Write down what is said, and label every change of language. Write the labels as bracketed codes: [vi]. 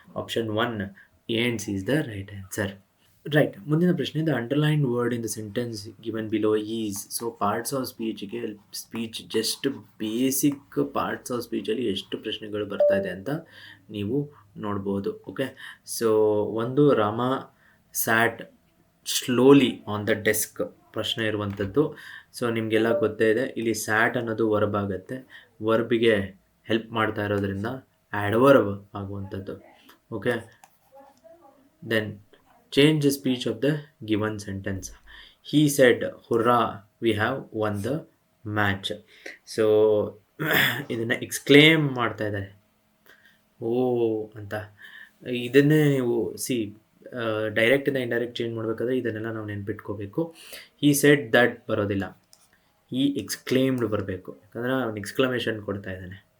[en] Option 1 and C is the right answer. [kn] Right, ಮುಂದಿನ ಪ್ರಶ್ನೆ. [en] The underline word in the sentence given below is. So parts of ಸ್ಪೀಚ್ಗೆ, speech just basic parts of ಸ್ಪೀಚಲ್ಲಿ [kn] ಎಷ್ಟು ಪ್ರಶ್ನೆಗಳು ಬರ್ತಾ ಇದೆ ಅಂತ ನೀವು ನೋಡ್ಬೋದು. [en] okay, so ಒಂದು, Rama sat slowly on the desk [kn] ಪ್ರಶ್ನೆ ಇರುವಂಥದ್ದು. ಸೊ ನಿಮಗೆಲ್ಲ ಗೊತ್ತೇ ಇದೆ, ಇಲ್ಲಿ ಸ್ಯಾಟ್ ಅನ್ನೋದು ವರ್ಬ್ ಆಗುತ್ತೆ. ವರ್ಬಿಗೆ ಹೆಲ್ಪ್ ಮಾಡ್ತಾ ಇರೋದ್ರಿಂದ ಆ್ಯಡ್ವರ್ಬ್ ಆಗುವಂಥದ್ದು. [en] Okay, then change the speech of the given sentence. He said, "Hurrah, we have won the match." [kn] So ಇದನ್ನು ಎಕ್ಸ್ಕ್ಲೇಮ್ ಮಾಡ್ತಾ ಇದ್ದಾರೆ, ಓ ಅಂತ. ಇದನ್ನೇ ನೀವು ಡೈರೆಕ್ಟಿಂದ ಇಂಡೈರೆಕ್ಟ್ ಚೇಂಜ್ ಮಾಡಬೇಕಾದ್ರೆ ಇದನ್ನೆಲ್ಲ ನಾವು ನೆನ್ಪಿಟ್ಕೋಬೇಕು. [en] he said that [kn] ಬರೋದಿಲ್ಲ, [en] he exclaimed [kn] ಬರಬೇಕು, ಯಾಕಂದರೆ ಅವನು ಎಕ್ಸ್ಕ್ಲಮೇಷನ್ ಕೊಡ್ತಾ ಇದ್ದಾನೆ.